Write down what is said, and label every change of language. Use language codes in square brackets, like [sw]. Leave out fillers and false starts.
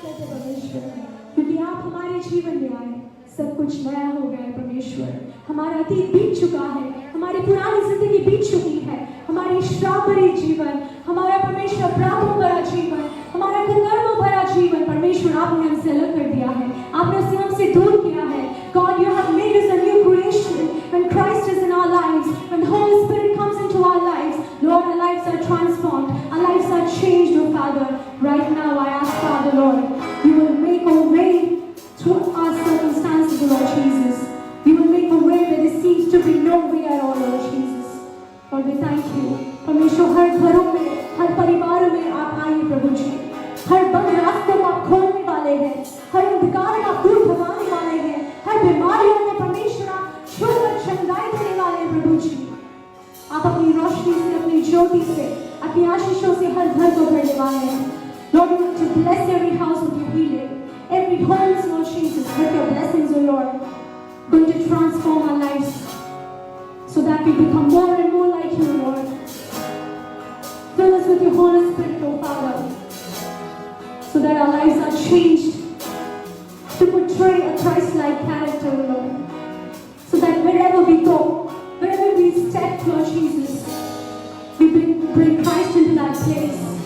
[hi] परमेश्वर, क्योंकि आप हमारे जीवन में आए, सब कुछ नया हो गया है परमेश्वर। हमारा अतीत बीत चुका है, हमारी पुरानी जिंदगी बीत चुकी है, हमारी श्राप भरी जीवन, हमारा परमेश्वर प्रापों भरा जीवन, हमारा कुकर्मों भरा जीवन परमेश्वर आपने हमसे अलग कर दिया है, आपने उसे हमसे दूर किया है। [en] God, you have made us a new creation when Christ is in our lives, when the Holy Spirit comes into our lives. Lord, our lives are transformed, our lives are changed, oh Father. Right now I ask, Father, Lord, you will make a way through our circumstances, Lord Jesus. You will make a way where there seems to be no way at all, Lord Jesus. Lord, we thank you. [hi] परमेश्वर हर घरों में, हर परिवारों में आप आइए प्रभु जी। हर बंद रास्तों को आप खोलने वाले हैं, हर अंधकार को आप दूर भगाने वाले हैं, हर बीमारियों में परमेश्वर आप छूकर चंगाई देने वाले हैं प्रभु जी। आप अपनी रोशनी से, अपनी ज्योति से, अपनी आशीषों से हर घर को भरने वाले हैं। [en] Lord, we want to bless every house with your healing, every home, Lord Jesus, with your blessings, O Lord, going to transform our lives so that we become more and more like you, Lord. Fill us with your Holy Spirit, O Father, so that our lives are changed to portray a Christ-like character, Lord, so that wherever we go, wherever we step, Lord Jesus, we bring Christ into that place.